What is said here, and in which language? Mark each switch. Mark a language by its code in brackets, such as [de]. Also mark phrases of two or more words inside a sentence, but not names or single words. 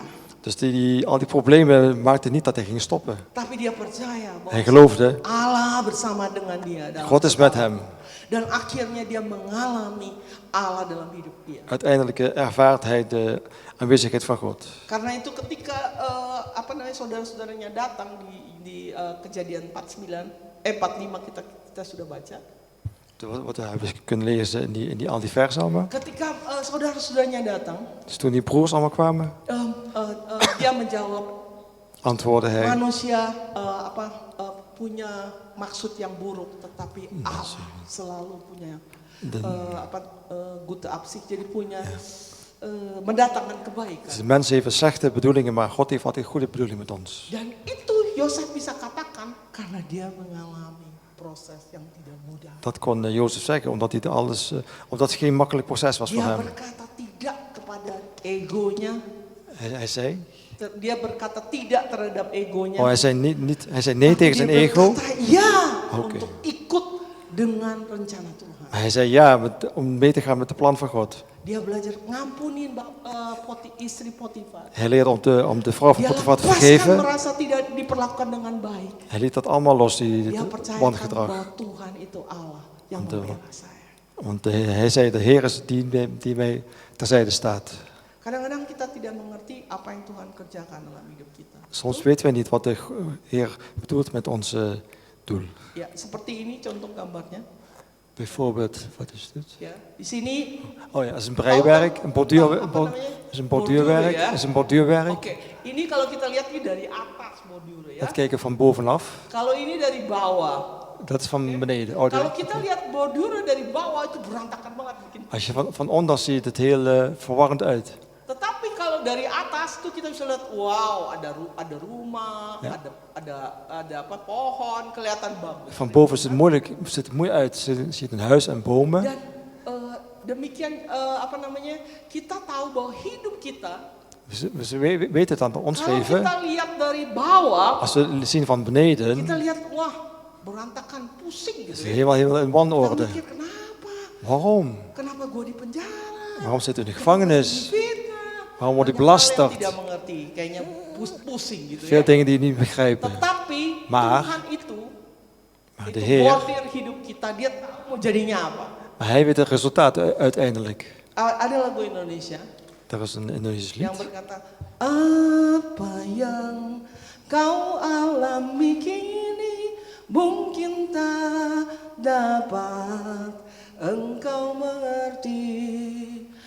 [nl] Dus al die problemen maakten niet dat hij ging stoppen. [id] Tapi dia percaya [nl] Hij [id] bahwa [nl] geloofde, [id] Allah bersama dengan dia. dalam [nl] God is met hem. [id] Dan akhirnya dia mengalami Allah dalam hidup dia. [nl] Uiteindelijk ervaart hij de aanwezigheid van God. [id] Karena itu ketika saudara-saudaranya datang di Kejadian 45 kita sudah baca. [nl] Wat we kunnen lezen in al die versen allemaal. [id] Ketika saudara-saudaranya datang, [nl] Dus toen die broers allemaal kwamen, [id] dia menjawab, [nl] antwoordde hij. [id] manusia punya maksud yang buruk, tetapi Allah selalu punya [de] gute absicht, [id] jadi punya mendatangkan kebaikan. [nl] Dus de mens heeft slechte bedoelingen, maar God heeft altijd goede bedoelingen met ons. [id] Dan itu Yosef bisa katakan karena dia mengalami proses yang tidak mudah. [nl] Dat kon Jozef zeggen, omdat het geen makkelijk proces was voor [id] Dia [nl] hem. [id] berkata tidak kepada egonya. [nl] Hij zei, [id] Dia berkata tidak terhadap egonya. [nl] hij zei, hij zei nee tegen zijn [id] Dia [nl] ego. [id] berkata ya [nl] Oké. [id] untuk ikut dengan rencana Tuhan. [nl] Maar hij zei ja om mee te gaan met de plan van God. [id] Dia belajar ngampunin istri Potifar. [nl] Hij leerde om de vrouw van [id] Dia [nl] Potifar te [id] lepaskan [nl] vergeven. [id] merasa tidak diperlakukan dengan baik. [nl] Hij liet dat allemaal los, die [id] Dia percayakan [nl] wangedrag. [id] bahwa Tuhan itu Allah yang Betul. membela saya. [nl] Want hij zei, de Heer is die mij terzijde staat. [id] Kadang-kadang kita tidak mengerti apa yang Tuhan kerjakan dalam hidup kita. [nl] Soms weten wij niet wat de Heer bedoelt met ons doel. [id] Ya, seperti ini contoh gambarnya. [nl] Bijvoorbeeld, wat is dit? [id] Ya, di sini. [nl] Oh ja, dat is een breiwerk, een borduurwerk. [id] Apa namanya? [nl] Is een borduurwerk, [id] ya. [nl] is een borduurwerk. [id] Oke, ini kalau kita lihat ini dari atas borduren ya. [nl] Dat kijken van bovenaf. [id] Kalau ini dari bawah. [nl] Dat is van beneden. Oh, [id] Kalau kita lihat borduren dari bawah itu berantakan banget bikin. [nl] als je van onder ziet het heel verwarrend uit. [id] Tetapi kalau dari atas tuh kita bisa lihat, wow, ada rumah, [nl] Ja. [id] ada apa pohon, kelihatan bagus. [nl] Van boven ziet het mooi uit. Je ziet een huis en bomen. [id] Dan demikian kita tahu bahwa hidup kita [nl] We weten het aan ons [id] kalau [nl] leven. [id] kita lihat dari bawah, [nl] Als we zien van beneden, [id] kita lihat wah berantakan, pusing [nl] is [id] gitu [nl] het [id] ya. [nl] helemaal in [id] Kita [nl] wanorde. [id] mikir kenapa? [nl] Waarom? [id] Kenapa gue di penjara? [nl] Waarom zit u in de [id] Kenapa [nl] gevangenis? [id] gue difitnah? [nl] Waarom word ik [id] Banyak hal yang [nl] belasterd? [id] tidak mengerti, kayaknya pusing gitu [nl] Veel [id] ya. [nl] dingen die je niet begrijpen. [id] Tetapi [nl] Maar- [id] Tuhan itu [nl] de Heer- [id] bordir hidup kita, dia tahu mau jadinya apa. [nl] Maar hij weet het resultaat uiteindelijk. [id] Ada lagu Indonesia [nl] Dat is een Indonesisch [id] yang [nl] lied. [id] berkata, apa yang kau alami kini mungkin tak dapat engkau mengerti.